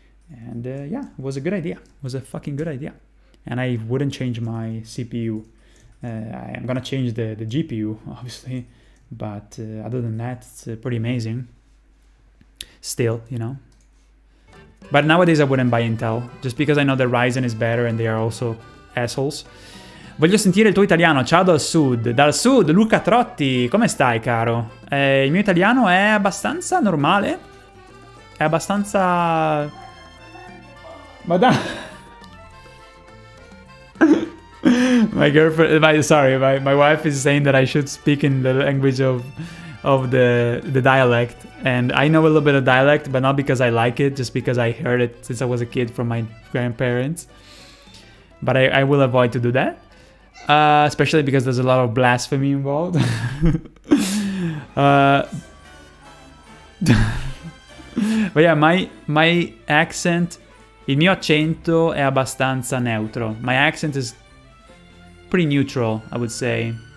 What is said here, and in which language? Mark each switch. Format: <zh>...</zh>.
<en>And yeah, it was a good idea. It was a fucking good idea. And I wouldn't change my CPU. I'm gonna change the GPU, obviously. But other than that, it's pretty amazing. Still, you know. But nowadays I wouldn't buy Intel, just because I know that Ryzen is better and they are also assholes.</en> <it>Voglio sentire il tuo italiano. Ciao dal sud. Dal sud, Luca Trotti. Come stai, caro? Il mio italiano è abbastanza normale. È abbastanza... Madonna.</it> <en>My girlfriend, my wife is saying that I should speak in the language of the dialect, and I know a little bit of dialect, but not because I like it, just because I heard it since I was a kid from my grandparents. But I will avoid to do that, especially because there's a lot of blasphemy involved. But yeah, my accent,</en> <it>il mio accento è abbastanza neutro.</it> <en>My accent is pretty neutral, I would say.</en>